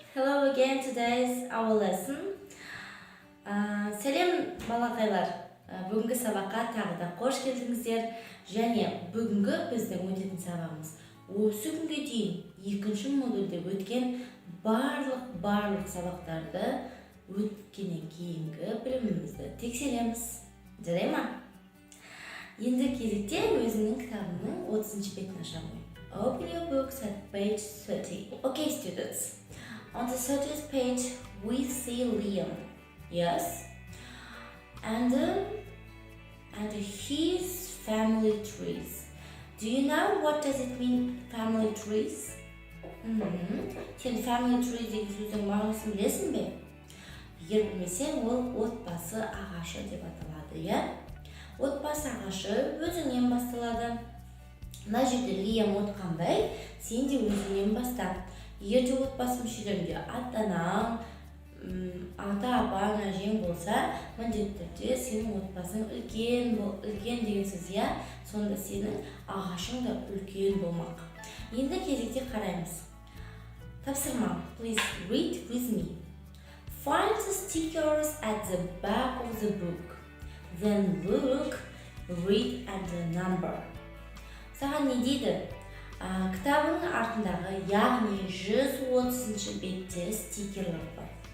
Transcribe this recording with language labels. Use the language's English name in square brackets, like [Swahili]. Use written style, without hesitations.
[English] Hello again, today's our lesson. [Kazakh] Сәлем балақайлар. Бүгінгі сабаққа тағы да қош келдіңіздер. Және бүгінгі біздің өтетін сабағымыз осы күнге дейін екінші модульде өткен барлық сабақтарды өткеннен кейінгі білімімізді тексереміз. Жарай ма? Енді кезекте өзімнің кітабымның 30-шы бетін ашамын. [English] Open your books at page 30. Okay, students. On the 30th page, we see Liam. Yes? And his family trees. Do you know what does it mean, family trees? [Kazakh] Сен family trees деген сөздің мағынасын білесің бе? Егер білмесең, ол отбасы ағашы деп аталады, иә? Отбасы ағашы өзіңнен басталады. Мына жерде Лиам отқандай, сен де өзіңнен баста. Егер де отбасы мүшелерінде ата-анаң, ата-апаң, әжең болса, міндетті түрде сенің отбасың үлкен деген сөз, иә? Сонда сенің ағашың да үлкен болмақ. Енді кезекте қараймыз. Тапсырма. [English] Please read with me. Find the stickers at the back of the book. Then look, read and the number. [Kazakh] Саған не дейді? Кітабының артындағы, яғни 130-шы бетте стикерлер бар.